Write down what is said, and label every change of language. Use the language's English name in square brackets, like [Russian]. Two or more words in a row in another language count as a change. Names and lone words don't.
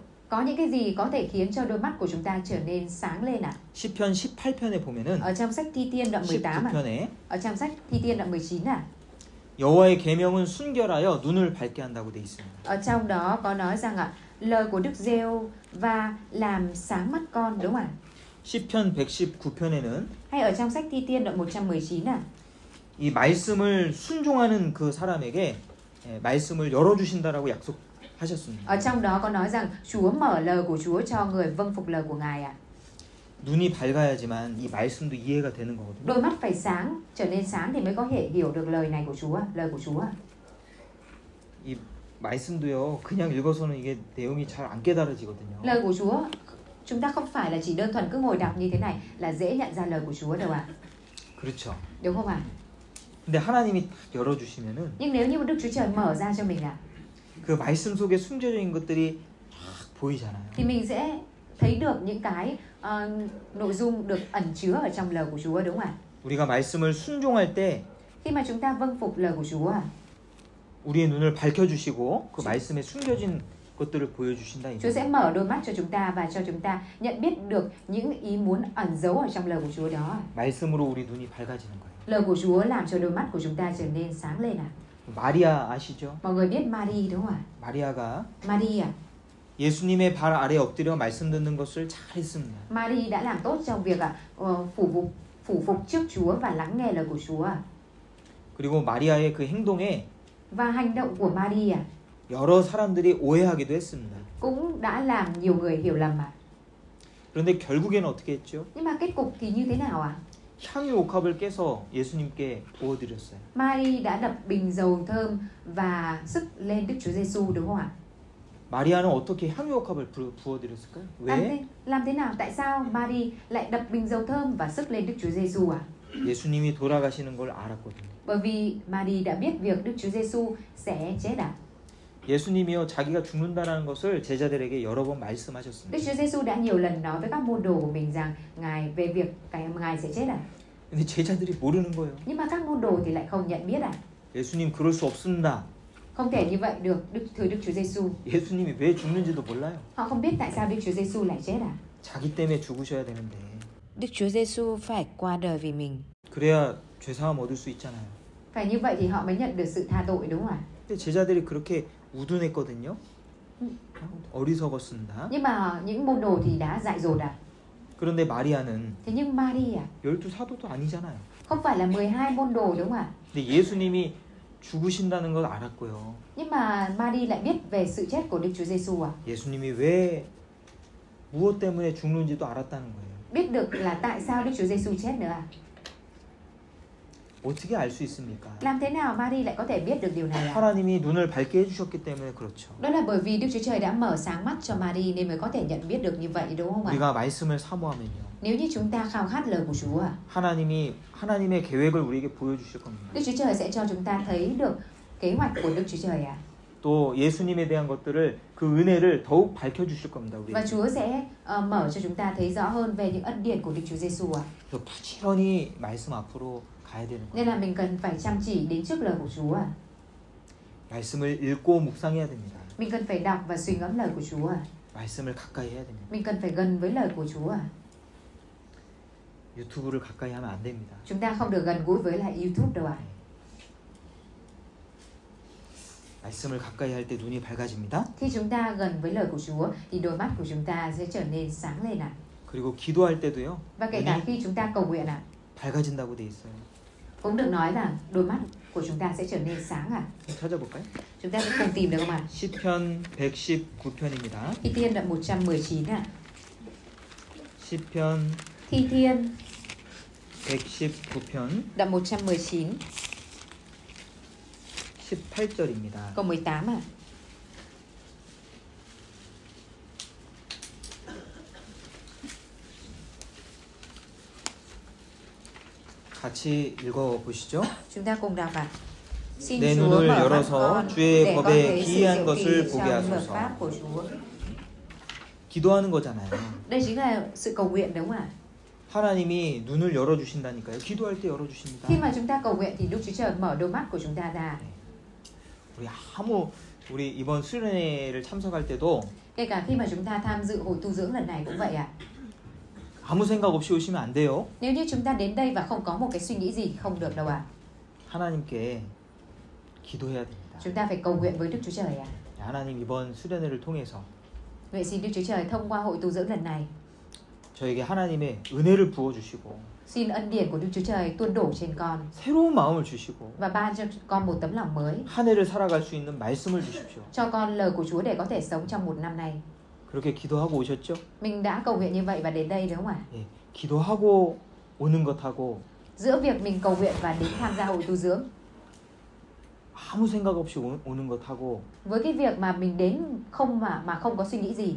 [Vietnamese] Có những cái gì có thể khiến cho đôi mắt của chúng ta trở nên sáng lên ạ? [Korean] 시편 18편에 보면은 [Vietnamese] Ở trong sách Thi Thiên đoạn 18 ạ. [Korean] 19편에 [Vietnamese] Ở trong sách Thi Thiên đoạn 19 ạ. [Korean] 여호와의 계명은 순결하여 눈을 밝게 한다고 돼 있습니다. [Vietnamese] Ở trong đó có nói rằng lời của Đức Giêsu và làm sáng mắt con, đúng không ạ? [Korean] 시편 119편에는 [Vietnamese] Hay ở trong sách Thi Thiên đoạn 119 [Korean] 이 말씀을 순종하는 그 사람에게 말씀을 열어 주신다라고 약속하셨습니다. [Vietnamese] Ở trong đó có nói rằng Chúa mở lời của Chúa cho người vâng phục lời của Ngài ạ. [Korean] 눈이 밝아야지만 이 말씀도 이해가 되는 거거든요. [Vietnamese] Đôi mắt phải sáng, trở nên sáng thì mới có thể hiểu được lời này của Chúa, lời của Chúa. [Korean] 이 말씀도요. 그냥 읽어서는 이게 내용이 잘 안 깨달아지거든요. [Vietnamese] Lời của Chúa chúng ta không phải là chỉ đơn thuần cứ ngồi đọc như thế này là dễ nhận ra lời của Chúa đâu ạ. [Korean] 그렇죠. [Vietnamese] Đúng không ạ? [Korean] 근데 하나님이 딱 열어 주시면은 [Vietnamese] Nhưng nếu như Đức Chúa Trời mở ra cho mình [Korean] 그 말씀 속에 숨겨져 있는 것들이 딱 보이잖아요. [Vietnamese] thì mình sẽ thấy được những cái nội dung được ẩn chứa ở trong lời của Chúa, đúng không ạ? [Korean] 우리가 말씀을 순종할 때 [Vietnamese] Khi mà chúng ta vâng phục lời của Chúa, [Korean] 우리의 눈을 밝혀 주시고 그 말씀에 숨겨진 것들을 보여 주신다 이 [Vietnamese] Chúa sẽ mở đôi mắt cho chúng ta và cho chúng ta nhận biết được những ý muốn ẩn giấu ở trong lời của Chúa đó. [Korean] 말씀으로 우리 눈이 밝아지는 거예요. [Vietnamese] Lời của Chúa làm cho đôi mắt của chúng ta trở nên sáng lên ạ. [Korean] 마리아 아시죠? [Vietnamese] Mọi người biết Mary đúng không ạ? [Korean] 마리아가 [Vietnamese] Mary [Korean] 예수님의 발 아래 엎드려 말씀 듣는 것을 잘 했습니다. [Vietnamese] Mary đã làm tốt trong việc phủ phục trước Chúa và lắng nghe lời của Chúa. [Korean] 그리고 마리아의 그 행동에 [Vietnamese] Và hành động của Mary [Korean] 여러 사람들이 오해하기도 했습니다. [Vietnamese] cũng đã làm nhiều người hiểu lầm ạ. [Korean] 그런데 결국에는 어떻게 했죠? [Vietnamese] Nhưng mà kết cục thì như thế nào ạ? [Korean] 향유 옥합을 깨서 예수님께 부어드렸어요. [Vietnamese] Mary đã đập bình dầu thơm và sức lên Đức Chúa Giêsu, đúng không ạ? [Korean] 마리아는 어떻게 향유 옥합을 부어드렸을까요? 왜? [Vietnamese] Làm thế nào? Tại sao Mary lại đập bình dầu thơm và sức lên Đức Chúa Giêsu ạ? [Korean] 예수님이 돌아가시는 걸 알았거든요. [Vietnamese] Bởi vì Mary đã biết việc Đức Chúa Giêsu sẽ chết ạ. [Korean] 예수님이요 자기가 죽는다는 것을 제자들에게 여러 번 말씀하셨습니다. [Vietnamese] Đức Chúa Giêsu đã nhiều lần nói với các môn đồ của mình rằng Ngài về việc Ngài sẽ chết ạ. [Korean] 근데 제자들이 모르는 거예요. [Vietnamese] Nhưng mà các môn đồ thì lại không nhận biết ạ. [Korean] 예수님 그럴 수 없습니다. [Vietnamese] Không thể như vậy được, thưa Đức Chúa Giêsu. [Korean] 예수님이 왜 죽는지도 몰라요. [Vietnamese] Họ không biết tại sao Đức Chúa Giêsu lại chết ạ. [Korean] 자기 때문에 죽으셔야 되는데. [Vietnamese] Đức Chúa Giêsu phải qua đời vì mình. [Korean] 그래야 죄 사함 얻을 수 있잖아요. [Vietnamese] Phải như vậy thì họ mới nhận được sự tha tội, đúng không ạ? [Korean] 근데 제자들이 그렇게 우둔했거든요. 어리석었습니다. [Vietnamese] Nhưng mà những môn đồ thì đã dại dột ạ. [Korean] 그런데 마리아는 [Vietnamese] Thế nhưng Mary [Korean] 12 사도도 아니잖아요. [Vietnamese] không phải là 12 môn đồ, đúng không ạ? [Korean] 근데 예수님이 죽으신다는 걸 알았고요. [Vietnamese] Nhưng mà Mary lại biết về sự chết của Đức Chúa Giêsu ạ. [Korean] 예수님이 왜 무엇 때문에 죽는지도 알았다는 거예요. [Vietnamese] Biết được là tại sao Đức Chúa Giêsu chết nữa ạ. [Korean] 어떻게 알 수 있습니까? [Vietnamese] Làm thế nào Mary lại có thể biết được điều này ạ? [Korean] 하나님이 눈을 밝게 해주셨기 때문에 그렇죠. [Vietnamese] Đó là bởi vì Đức Chúa Trời đã mở sáng mắt cho Mary nên mới có thể nhận biết được như vậy, đúng không ạ? [Korean] 우리가 말씀을 사모하면요. [Vietnamese] Nếu như chúng ta khao khát lời của Chúa [Korean] 하나님의 계획을 우리에게 보여주실 겁니다. [Vietnamese] Đức Chúa Trời sẽ cho chúng ta thấy được kế hoạch của Đức Chúa Trời ạ. [Korean] 또 예수님에 대한 것들을 그 은혜를 더욱 밝혀주실 겁니다. 우리. [Vietnamese] Và Chúa sẽ mở cho chúng ta thấy rõ hơn về những ân điển của Đức Chúa Giêsu ạ. [Korean] 그래서 부지런히 말씀 앞으로 가야 되는 거예요. [Vietnamese] Nên là mình cần phải chăm chỉ đến trước lời của Chúa ạ. [Korean] 말씀을 읽고 묵상해야 됩니다. [Vietnamese] Mình cần phải đọc và suy ngẫm lời của Chúa ạ. [Korean] 말씀을 가까이 해야 됩니다. [Vietnamese] Mình cần phải gần với lời của Chúa ạ. [Korean] 유튜브를 가까이 하면 안 됩니다. [Vietnamese] Chúng ta không được gần gũi với lại YouTube đâu ạ. [Korean] 말씀을 가까이 할 때 눈이 밝아집니다. [Vietnamese] Khi chúng ta gần với lời của Chúa thì đôi mắt của chúng ta sẽ trở nên sáng lên ạ. [Korean] 그리고 기도할 때도요. [Vietnamese] Và kể cả khi chúng ta cầu nguyện ạ, [Korean] 밝아진다고 돼 있어요. [Vietnamese] cũng được nói rằng đôi mắt của chúng ta sẽ trở nên sáng ạ. [Korean] 찾아볼까요? [Vietnamese] Chúng ta sẽ cùng tìm được không ạ? [Korean] 시편 119편입니다. [Vietnamese] Thi Thiên đoạn 119 ạ. [Korean] 시편 [Vietnamese] Thi Thiên [Korean] 119편 [Vietnamese] đoạn 119 [Korean] 18절입니다. [Vietnamese] câu 18 ạ. [Korean] 같이 읽어 보시죠. [Vietnamese] Chúng ta cùng đọc ạ. Xin [Korean] 내 [Vietnamese] Chúa [Korean] 눈을 [Vietnamese] mở mắt [Korean] 열어서 [Vietnamese] con [Korean] 주의 [Vietnamese] để con [Korean] 법에 [Vietnamese] thấy sự [Korean] 기이한 [Vietnamese] diệu [Korean] 것을 [Vietnamese] kỳ [Korean] 보게 [Vietnamese] trong luật [Korean] 하소서. [Vietnamese] pháp của Chúa. [Korean] 기도하는 거잖아요. [Vietnamese] Đây chính là sự cầu nguyện, đúng không ạ? [Korean] 하나님이 눈을 열어 주신다니까요. 기도할 때 열어 주십니다. [Vietnamese] Khi mà chúng ta cầu nguyện thì Đức Chúa Trời mở đôi mắt của chúng ta ra. [Korean] 우리 이번 수련회를 참석할 때도 [Vietnamese] Kể cả khi mà chúng ta tham dự hội tu dưỡng lần này cũng vậy ạ. [Korean] 아무 생각 없이 오시면 안 돼요. [Vietnamese] Nếu như chúng ta đến đây và không có một cái suy nghĩ gì không được đâu ạ. [Korean] 하나님께 기도해야 됩니다. [Vietnamese] Chúng ta phải cầu nguyện với Đức Chúa Trời ạ. [Korean] 하나님 이번 수련회를 통해서 [Vietnamese] Vậy xin Đức Chúa Trời thông qua hội tu dưỡng lần này, [Korean] 저에게 하나님의 은혜를 부어 주시고 [Vietnamese] xin ân điển của Đức Chúa Trời tuôn đổ trên con [Korean] 새로운 마음을 주시고 [Vietnamese] và ban cho con một tấm lòng mới, [Korean] 한 해를 살아갈 수 있는 말씀을 주십시오. [Vietnamese] cho con lời của Chúa để có thể sống trong một năm này. [Korean] 그렇게 기도하고 오셨죠? [Vietnamese] Mình đã cầu nguyện như vậy và đến đây đúng không ạ? [Korean] 예, 기도하고 오는 것하고 [Vietnamese] Giữa việc mình cầu nguyện và đến tham gia hội tu dưỡng, [Korean] 아무 생각 없이 오는 것하고 [Vietnamese] với cái việc mà mình đến không mà không có suy nghĩ gì,